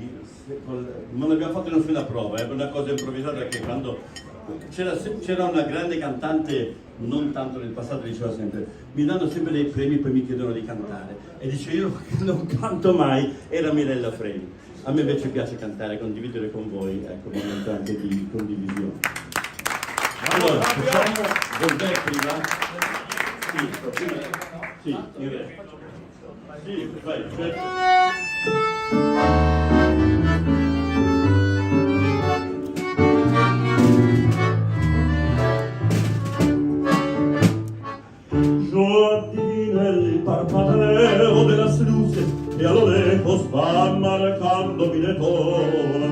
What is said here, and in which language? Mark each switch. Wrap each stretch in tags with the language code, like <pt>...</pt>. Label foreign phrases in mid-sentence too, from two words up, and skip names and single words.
<it>Non abbiamo fatto nessuna prova, è una cosa improvvisata, perché quando c'era una grande cantante, non tanto nel passato, diceva sempre: mi danno sempre dei premi, poi mi chiedono di cantare, e dice: io non canto mai, era Mirella Freni. A me invece piace cantare, condividere con voi, ecco, un momento anche di condivisione. Allora, facciamo Voltaire prima? Sì, in realtà. Sì, vai,</it> <es>Yo adivino el parpadeo de las luces que a lo lejos van marcando mi retorno.</es>